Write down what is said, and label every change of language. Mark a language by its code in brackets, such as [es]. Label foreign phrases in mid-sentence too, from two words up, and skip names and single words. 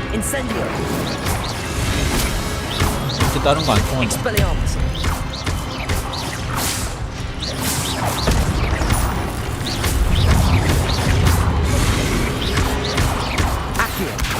[ko] Incendio. 이제 다른 거 안 통하네. Expelliarmus. Accio.